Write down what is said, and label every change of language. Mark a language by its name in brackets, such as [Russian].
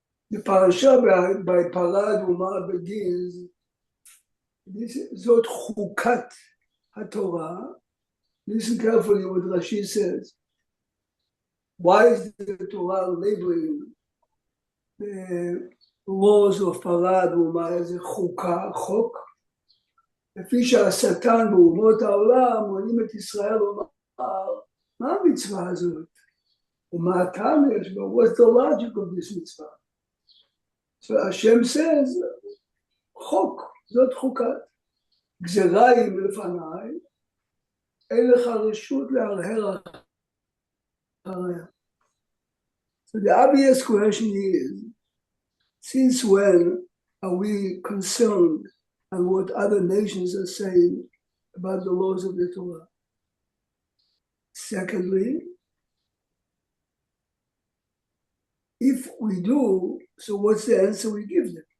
[English] The parasha by Parad Umar begins, this [Hebrew] Zot Chukat HaTorah. [English] Listen carefully what Rashi says. Why is the Torah labeling the laws of Parad Umar as a Chok? [Hebrew] לפי שהשטן באומות העולם מונים את ישראל לומר, מה המצווה הזאת? ומה הטעם יש בה? [English] What's the logic of this mitzvah? So Hashem says, [Hebrew] חוק, זאת חוקת. גזרה היא מלפניי, אין לך רשות להרהר אחריה. [English] So the obvious question is, since when are we concerned and what other nations are saying about the laws of the Torah? Secondly, if we do, so what's the answer we give them?